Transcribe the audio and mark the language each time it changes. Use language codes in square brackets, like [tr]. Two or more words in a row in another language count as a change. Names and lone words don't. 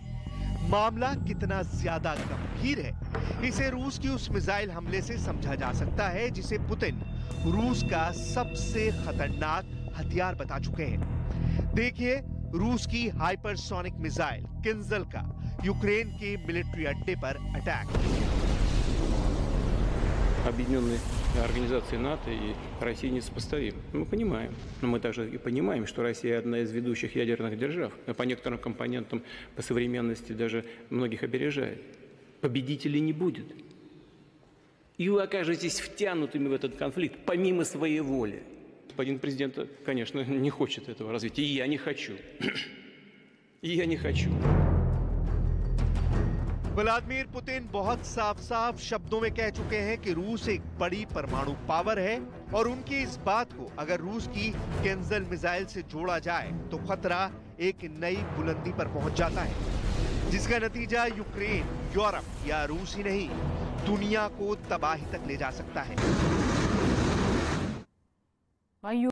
[hi] मामला कितना ज्यादा गंभीर है, इसे रूस की उस मिसाइल हमले से समझा जा सकता है जिसे पुतिन रूस का सबसे खतरनाक हथियार बता चुके हैं। देखिए रूस की हाइपरसोनिक मिसाइल किंजल का यूक्रेन के मिलिट्री अड्डे पर अटैक। [ru] Объединенные организации НАТО и Россия несопоставимы. Мы понимаем. Но мы также и понимаем, что Россия одна из ведущих ядерных держав. По некоторым компонентам, по современности даже многих опережает. Победителей не будет. И вы окажетесь втянутыми в этот конфликт помимо своей воли. Господин президент, конечно, не хочет этого развития. И я не хочу. И я не хочу. [hi] व्लादिमीर पुतिन बहुत साफ-साफ शब्दों में कह चुके हैं कि रूस एक बड़ी परमाणु पावर है और उनकी इस बात को अगर रूस की किंजल मिसाइल से जोड़ा जाए तो खतरा एक नई बुलंदी पर पहुंच जाता है, जिसका नतीजा यूक्रेन, यूरोप या रूस ही नहीं, दुनिया को तबाही तक ले जा सकता है।